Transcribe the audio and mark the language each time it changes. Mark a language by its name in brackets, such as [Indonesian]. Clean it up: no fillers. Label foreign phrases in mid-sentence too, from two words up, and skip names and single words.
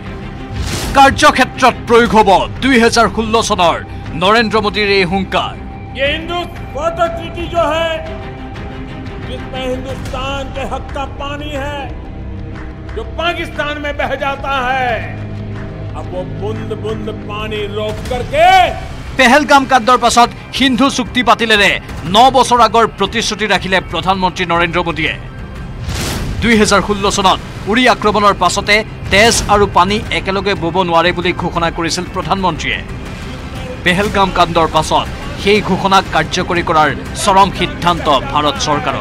[Assamese] কাৰ্যক্ষেত্ৰত প্ৰয়োগ হ'ব 2016 চনৰ নৰেন্দ্ৰ মোদীৰ এই হুংকাৰ। [Hindi] जिसमें हिंदुस्तान के हक का पानी है जो पाकिस्तान में बह जाता है, अब वो बूंद बूंद पानी रोक करके [Assamese] পেহেলগাম কাণ্ডৰ পাছত সিন্ধু চুক্তি পাতিলেৰে 9 বছৰ আগৰ প্ৰতিশ্ৰুতি ৰাখিলে প্ৰধানমন্ত্ৰী নৰেন্দ্ৰ মোদীয়ে। 2016 চনত উৰি আক্ৰমণৰ পাছতে তেজ আৰু পানী একেলগে বব নোৱাৰে বুলি ঘোষণা কৰিছিল প্ৰধানমন্ত্ৰীয়ে। পেহেলগাম কাণ্ডৰ পাছত সেই ঘোষণাক কাৰ্যকৰী কৰাৰ চৰম সিদ্ধান্ত ভাৰত চৰকাৰৰ।